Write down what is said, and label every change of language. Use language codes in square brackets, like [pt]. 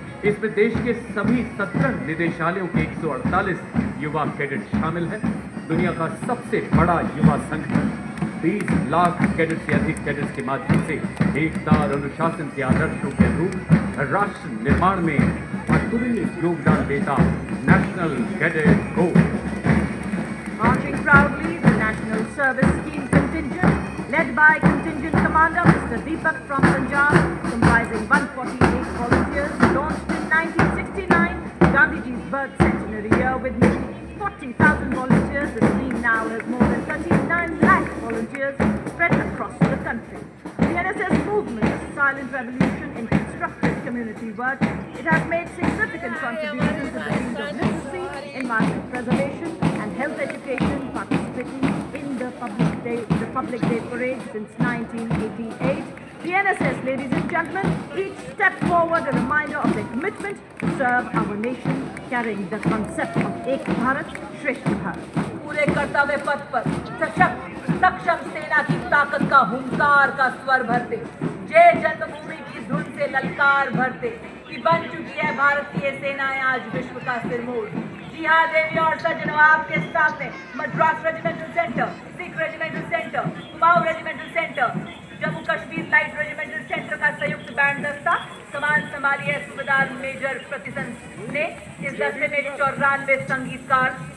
[hi] इसमें देश के सभी 17 निदेशालयों के 148 युवा कैडेट शामिल हैं। दुनिया का सबसे बड़ा युवा संगठन 20 लाख कैडेट से अधिक कैडेट्स के माध्यम से एकता और अनुशासन के आदर्शों के अनुरूप राष्ट्र निर्माण में अतुलनीय योगदान देता national cadet corps. [en] Marching proudly, the National Service Scheme contingent, led by Contingent Commander Mr. Deepak from Punjab, comprising 148 volunteers, launched in 1969, Gandhiji's birth centenary year. With nearly 40,000 volunteers, the scheme now has more than 39 lakh volunteers spread across the country. The NSS movement is a silent revolution in constructive community work. It has made significant contributions in the field of literacy, environment preservation, and health education, participating in the Public Day Parade since 1988. The NSS, ladies and gentlemen, each step forward a reminder of their commitment to serve our nation, carrying the concept of Ek Bharat, Shresth Bharat. [hi] पूरे कर्तव्य पथ पर सशक्त सक्षम सेना की ताकत का हुंकार का स्वर भरते, जय जन्मभूमि की धुन से ललकार भरते कि बन चुकी है भारतीय सेनाएं आज विश्व का सिरमौर। जी हाँ देवी और सज्जनों, आपके सामने Madras regimental centre, Sikh regimental centre, Kumaon regimental centre, Jammu Kashmir light regimental centre का संयुक्त बैंड दस्ता कमान संभाली है सूबेदार मेजर प्रतिसंस ने। इस दस्ते में 94 संगीतकार